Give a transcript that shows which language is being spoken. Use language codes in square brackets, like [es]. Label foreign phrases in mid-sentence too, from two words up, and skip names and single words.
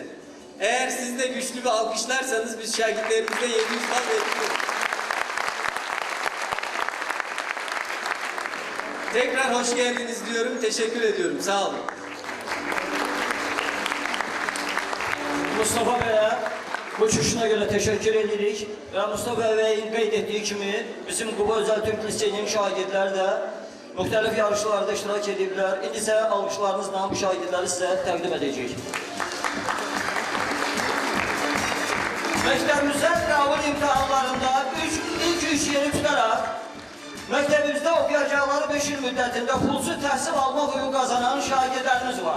[tr] Eğer siz de güçlü bir alkışlarsanız biz şagirdlerimize 700 bal bekliyoruz. Tekrar hoş geldiniz diyorum, teşekkür ediyorum. [az] Sağ olun. Mustafa Bey'e bu çıxışına görə teşekkür edirik və Mustafa Bey'in qeyd etdiyi kimi bizim Quba Özel Türk Liseyinin şagirdləri də müxtəlif yarışlarda iştirak ediblər. İndi isə alqışlarınızla bu şagirdləri sizə təqdim edəcək. Məktəbimizdən qəbul imtahanlarında ilk 3 yeri tutaraq məktəbimizdə oxuyacaqları 5 il müddətində pulsuz təhsil almaq hüququ qazanan şagirdlərimiz var.